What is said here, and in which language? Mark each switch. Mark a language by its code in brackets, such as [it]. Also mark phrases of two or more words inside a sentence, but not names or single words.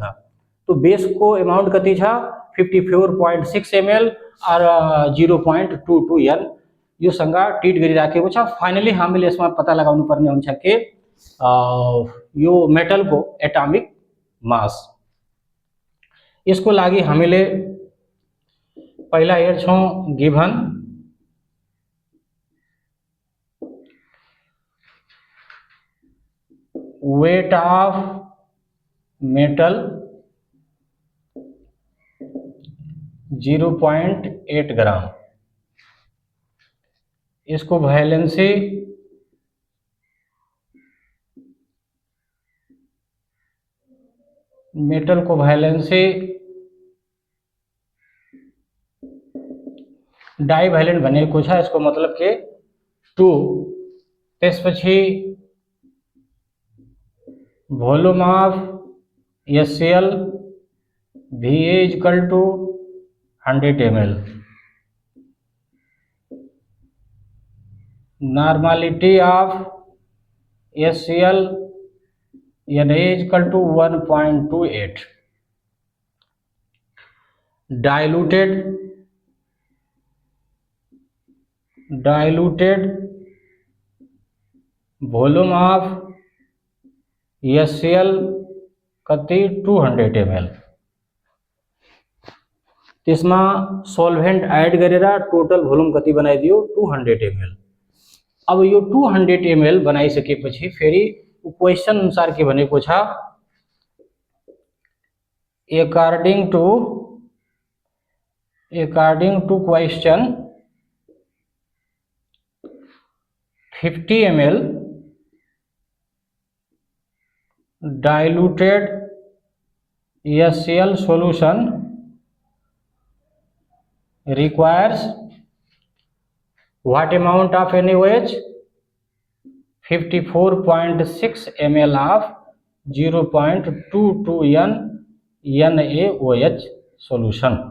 [ne] तो बेस को अमाउन्ट कति छ 54.6 ml और 0.22 N यो सँग ट्रिट गरिराखेको छ। फाइनली हामीले यसमा पत्ता लगाउनु पर्ने हुन्छ कि यो मेटल को एटॉमिक मास। यसको लागि हामीले पहिला हेर्छौं [en] given weight of metal [ne] 0.8 ग्राम। इसको वैलेंसी मेटल को वैलेंसी डाइभैलेंट भनेको छ। यसको मतलब के 2। त्यसपछि [en] volume of HCl VA is equal to 100 ml। normality of HCl Na is equal to 1.28। diluted volume of HCl कति 200 ml। [ne] त्यसमा [en] solvent add [ne] गरेर [en] total volume [ne] कति बनाइदियो 200 ml। अब यो 200 ml बनाइसकेपछि फेरि क्वेश्चन अनुसार के भनेको छ [en] according to question 50 ml diluted HCl solution requires what amount of NaOH 54.6 ml of 0.22 N NaOH solution।